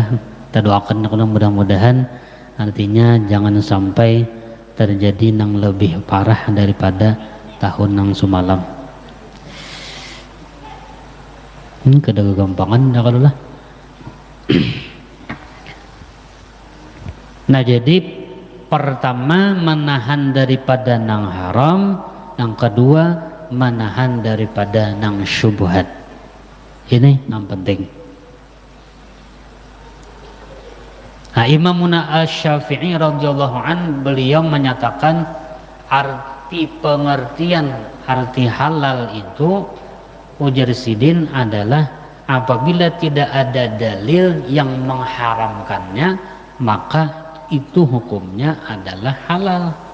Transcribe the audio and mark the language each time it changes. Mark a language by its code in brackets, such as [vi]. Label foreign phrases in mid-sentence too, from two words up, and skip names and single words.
[bjn] Kita doakan mudah-mudahan artinya jangan sampai terjadi nang lebih parah daripada tahun nang semalam. Ini kada kegampangan dah kadulah. Nah jadi pertama menahan daripada nang haram, yang kedua menahan daripada nang syubhat. [id] Ini yang penting. Nah, Imamuna Asy-Syafi'i [ar] radhiyallahu an [id] beliau menyatakan arti pengertian arti halal itu ujar Sidin adalah apabila tidak ada dalil yang mengharamkannya, maka itu hukumnya adalah halal.